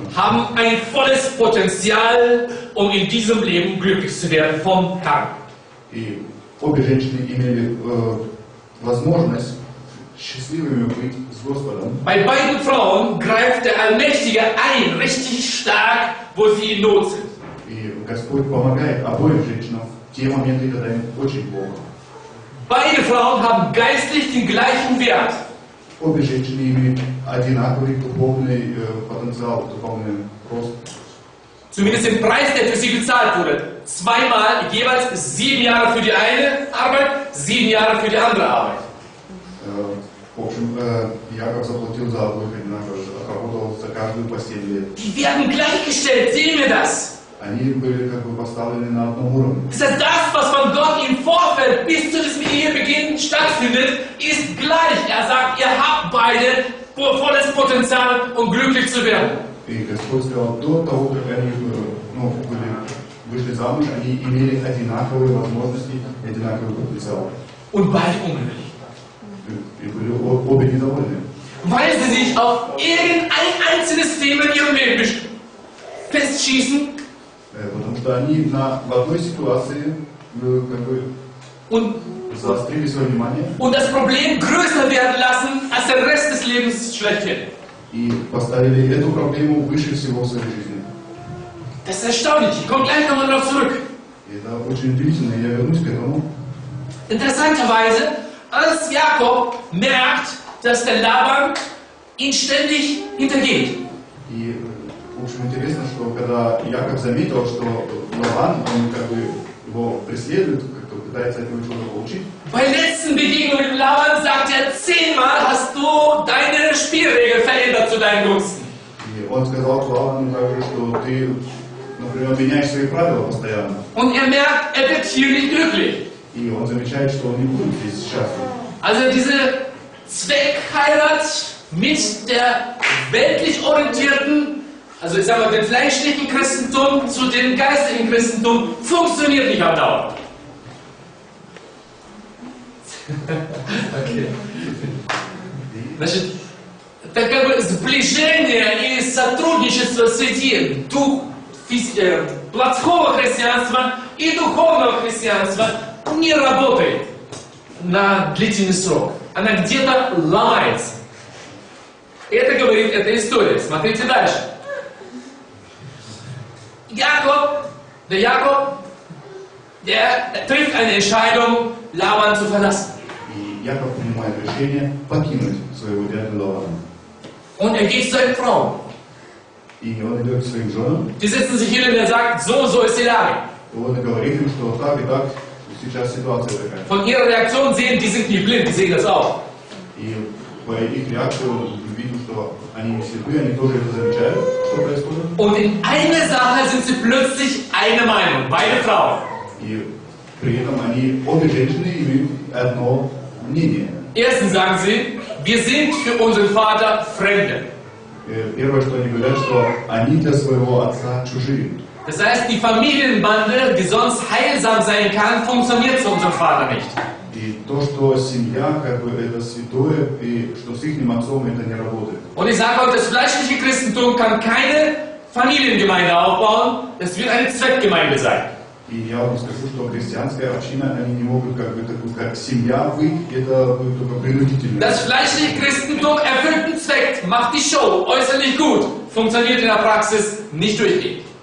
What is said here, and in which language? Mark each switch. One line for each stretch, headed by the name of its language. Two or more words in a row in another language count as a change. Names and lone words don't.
German: haben ein volles Potenzial, um in diesem Leben glücklich zu werden vom Herrn.
Russian: И обе женщины имели возможность счастливыми быть с Господом.
German: Bei beiden Frauen greift der Allmächtige ein, richtig stark, wo sie in Not sind.
Russian: И Господь помогает обоим женщинам в те моменты, когда им очень плохо.
German: Beide Frauen haben geistlich den gleichen Wert.
Russian: Обе женщины имеют одинаковый духовный потенциал, духовный рост.
German: Zumindest den Preis, der für sie bezahlt wurde. Zweimal, jeweils 7 Jahre für die eine Arbeit, 7 Jahre für die andere Arbeit.
Russian: В общем, Яков заплатил за обоих одинаково, отработал за каждую по 7 лет.
German: Die werden gleichgestellt, sehen wir das?
Russian: Они были как бы поставлены на одном уровне.
German: Das heißt, das, was von Gott im Vorfeld bis zu diesem Ehebeginn stattfindet, ist gleich. Er sagt, ihr habt beide volles Potenzial, um glücklich zu werden.
Russian: И Господь сказал, до того, как они вышли замуж, они имели одинаковые возможности, одинаковый потенциал.
German: Und beide unglücklich.
Russian: И были обе недовольны.
German: Weil sie sich auf irgendein einzelnes Thema in ihrem Leben festschießen
Russian: Потому что они в одной ситуации как бы заострили свое внимание
German: und das Problem größer werden lassen als der Rest des Lebens schlechthin.
Russian: и поставили эту проблему выше всего в своей жизни.
German: Das ist erstaunlich. Ich komme gleich nochmal darauf zurück.
Russian: И это очень удивительно, я вернусь к этому.
German: Interessanterweise, als Jakob merkt, dass der Laban ihn ständig hintergeht.
Russian: И, в общем, интересно, что когда Яков заметил, что Лаван, он как бы его преследует, как-то пытается от него что-то получить.
German: Bei der letzten Begegnung mit Laban sagt er, 10-mal hast du deine Spielregel verändert zu deinen Gunsten.
Russian: И он сказал Лавану также, что ты, например, меняешь свои правила постоянно.
German: Und er merkt, er wird hier nicht glücklich.
Russian: И он замечает, что он не будет здесь счастлив.
German: Also diese Zweckheirat mit der weltlich orientierten, also ich sag mal, dem fleischlichen Christentum zu dem geistigen Christentum funktioniert nicht auf Dauer. Okay.
Russian: Значит, это как бы сближение и сотрудничество среди плотского христианства и духовного христианства не работает на длительный срок. Она где-то ломается. Это говорит эта история. Смотрите дальше.
German: Яков Der Jakob, der trifft eine Entscheidung, Laban zu verlassen.
Russian: И Яков принимает решение покинуть своего дядю Лавана.
German: Und er geht zu seinen Frauen.
Russian: И он идет к своим женам.
German: Die sitzen sich hin und er sagt, so ist die Lage.
Russian: И он говорит им, что так и так сейчас ситуация такая.
German: Von ihrer Reaktion sehen, die sind nicht blind, die sehen das auch.
Russian: И по их реакции он видит, что они не слепые, они тоже это замечают, что происходит.
German: Und in einer Sache sind sie plötzlich eine Meinung, beide Frauen.
Russian: И при этом они, обе женщины, имеют одно мнение.
German: Erstens sagen sie, wir sind für unseren Vater Fremde.
Russian: Первое, что они говорят, что они для своего отца чужие.
German: Das heißt, die Familienbande, die sonst heilsam sein kann, funktioniert zu unserem Vater nicht.
Russian: И то, что семья, как бы, это святое, и что с их отцом это не работает.
German: Und ich sage euch, das fleischliche Christentum kann keine Familiengemeinde aufbauen, es wird eine Zweckgemeinde sein.
Russian: И я вам скажу, что христианская община, они не могут, как бы, такую, как семья быть, это будет только принудительно.
German: Das fleischliche Christentum erfüllt einen Zweck, macht die Show, äußerlich gut, funktioniert in der Praxis nicht durchgehend.